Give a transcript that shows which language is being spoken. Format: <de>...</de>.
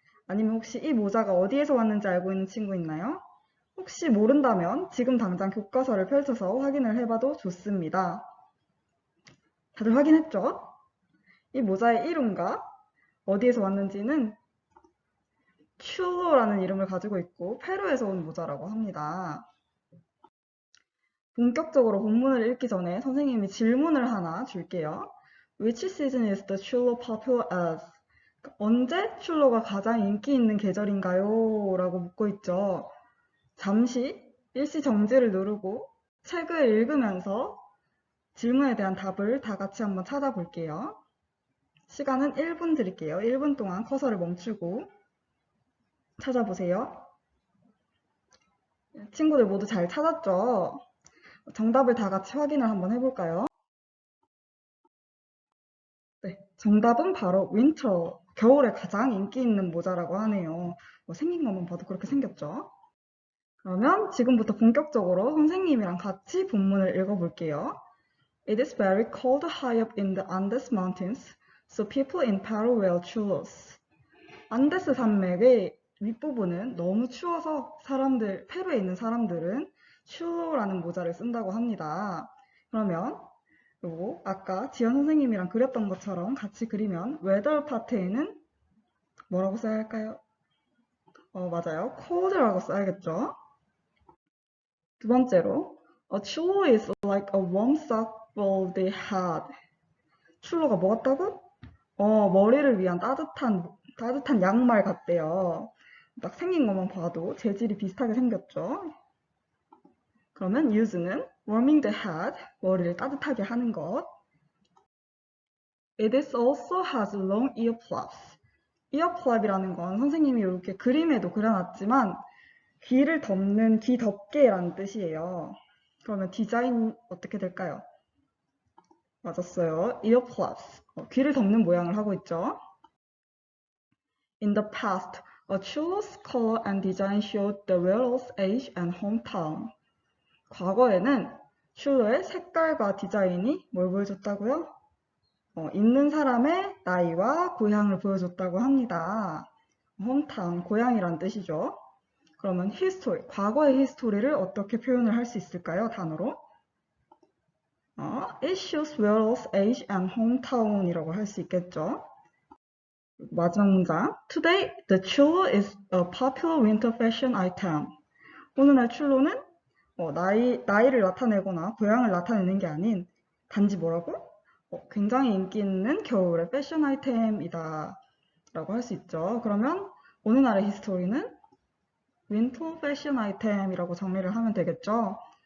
<ko>아니면 혹시 이 모자가 어디에서 왔는지 알고 있는 친구 있나요? 혹시 모른다면 지금 당장 교과서를 펼쳐서 확인을 해봐도 좋습니다. 다들 확인했죠? 이 모자의 이름과 어디에서 왔는지는 출로라는 이름을 가지고 있고 페루에서 온 모자라고 합니다. 본격적으로 본문을 읽기 전에 선생님이 질문을 하나 줄게요.</ko> <en>Which season is the chulo popular as?</en> <ko>언제 출로가 가장 인기 있는 계절인가요? 라고 묻고 있죠. 잠시 일시 정지를 누르고 책을 읽으면서 질문에 대한 답을 다 같이 한번 찾아볼게요. 시간은 1분 드릴게요. 1분 동안 커서를 멈추고 찾아보세요. 친구들 모두 잘 찾았죠? 정답을 다 같이 확인을 한번 해볼까요? 네, 정답은 바로 윈터, 겨울에 가장 인기 있는 모자라고 하네요. 생긴 것만 봐도 그렇게 생겼죠? 그러면 지금부터 본격적으로 선생님이랑 같이 본문을 읽어볼게요.</ko> <en>It is very cold high up in the Andes Mountains, so people in Peru wear chulos.</en> <ko>안데스 산맥의 윗부분은 너무 추워서 페루에 있는 사람들은 츄로라는 모자를 쓴다고 합니다. 그러면 요거 아까 지연 선생님이랑 그렸던 것처럼 같이 그리면 weather 파트에는 뭐라고 써야 할까요? 맞아요. cold라고 써야겠죠. 두 번째로</ko> <en>A chulo is like a warm sock for the head.</en> <ko>츄로가 뭐 같다고? 머리를 위한 따뜻한 양말 같대요. 딱 생긴 것만 봐도 재질이 비슷하게 생겼죠. 그러면 use는</ko> <en>warming the head,</en> <ko>머리를 따뜻하게 하는 것.</ko> <en>It is also has long ear flaps.</en> <ko>ear flap이라는 건 선생님이 이렇게 그림에도 그려놨지만 귀를 덮는 귀 덮개라는 뜻이에요. 그러면 디자인 어떻게 될까요? 맞았어요.</ko> <en>ear flaps.</en> <ko>귀를 덮는 모양을 하고 있죠.</ko> <en>In the past, a chulo's color and design showed the wearer's age and hometown.</en> <ko>과거에는 츄로의 색깔과 디자인이 뭘 보여줬다고요? 있는 사람의 나이와 고향을 보여줬다고 합니다. hometown, 고향이란 뜻이죠. 그러면 history, 과거의 히스토리를 어떻게 표현을 할 수 있을까요? 단어로?</ko> <en>It shows wearer's age and hometown이라고</en> <ko>할 수 있겠죠. 마지막 문장.</ko> <en>Today, the chulo is a popular winter fashion item.</en> <ko>오늘날 츄로는 나이를 나타내거나 고향을 나타내는 게 아닌 단지 뭐라고? 굉장히 인기 있는 겨울의 패션 아이템이다 라고 할 수 있죠. 그러면 오늘날의 히스토리는 윈터 패션 아이템이라고 정리를 하면 되겠죠.</ko>